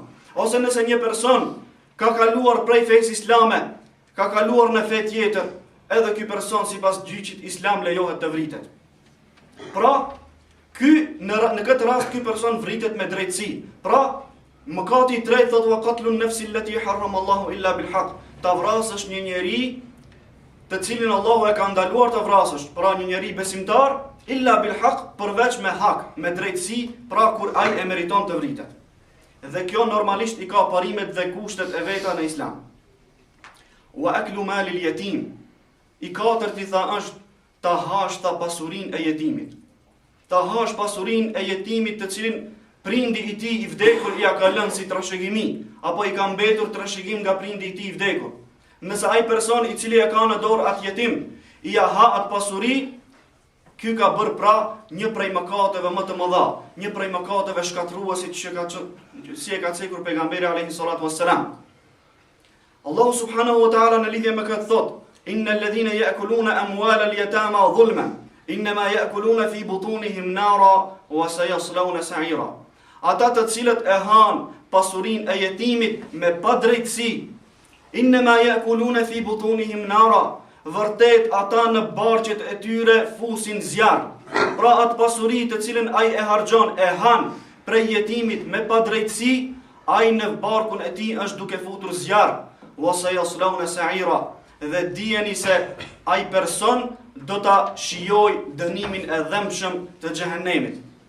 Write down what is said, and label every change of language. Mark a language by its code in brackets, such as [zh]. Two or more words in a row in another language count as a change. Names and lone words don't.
[sq] Ose nëse një person ka kaluar prej fesë islame, ka kaluar në fe tjetër, edhe ky person sipas gjyqit islam lejohet të vritet. Pra, në këtë rast ky person vritet me drejtësi. Pra, mëkati i tretë thotë [ar] وقتل النفس التي حرم الله إلا بالحق. [sq] Ta vrasësh një njeri të cilin Allahu e ka ndaluar të vrasësh. Pra një njeri besimtar [ar] إلا بالحق, [sq] përveç me hak, me drejtësi, pra kur ai e meriton të vritet. Dhe kjo normalisht i ka parimet dhe kushtet e veta në islam. [ar] وأكل مال اليتيم. [sq] I katërti tha është ta hash ta pasurinë e jetimit. Ta hash pasurinë e jetimit të cilin prindi i tij i vdekur i ka lënë si trashëgimi, apo i ka mbetur trashëgim nga prindi i tij i vdekur. Nëse ai person i cili e ka në dorë atë jetim, i ha atë pasuri, ky ka bërë pra një prej mëkateve më të mëdha, një prej mëkateve shkatërruese që si e ka cekur pejgamberi [ar] عليه الصلاة والسلام. [sq] Allahu [ar] سبحانه وتعالى [sq] në lidhje me këtë thotë: [ar] إن الذين يأكلون أموال اليتامى ظلما إنما يأكلون في بطونهم نارا وسيصلون سعيرا. [sq] Ata të cilët e han pasurinë e jetimit me padrejtësi, [ar] إنما يأكلون في بطونهم نارا, [sq] vërtet ata në barqet e tyre fusin zjarr. Pra atë pasuri të cilën ai e harxhon e han prej jetimit me padrejtësi, ai në barkun e tij është duke futur zjarr. [ar] وسيصلون سعيرا. [sq] Dhe dijeni se ai person do ta shijoj dënimin e dhëmshëm të xhehenemit.